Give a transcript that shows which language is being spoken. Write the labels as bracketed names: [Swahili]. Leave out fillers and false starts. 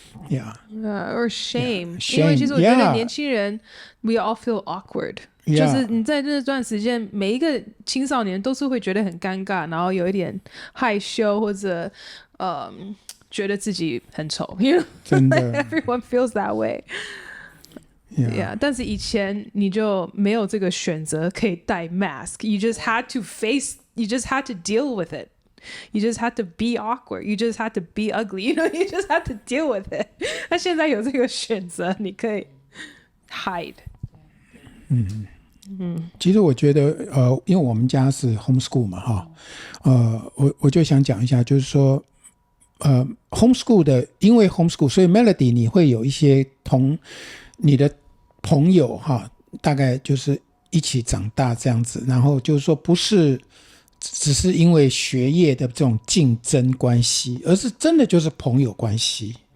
[English] or shame， [Chinese] 因为其实我觉得年轻人 [English] we all feel awkward， [Chinese] 就是你在那段时间，每一个青少年都是会觉得很尴尬，然后有一点害羞，或者觉得自己很丑， [English] you know， [Chinese] 真的 [English] everyone feels that way。 [Chinese] 但是以前你就没有这个选择可以戴 [English] mask， you just had to face，you just had to deal with it。You just had to be awkward. You just had to be ugly. You know, you just had to deal with it. [Chinese] 那现在有这个选择，你可以 hide。其实我觉得因为我们家是 homeschool 嘛我就想讲一下，就是说homeschool 的，因为 homeschool， 所以 Melody 你会有一些同你的朋友大概就是一起长大这样子，然后就是说不是只是因为学业的这种竞争关系，而是真的就是朋友关系。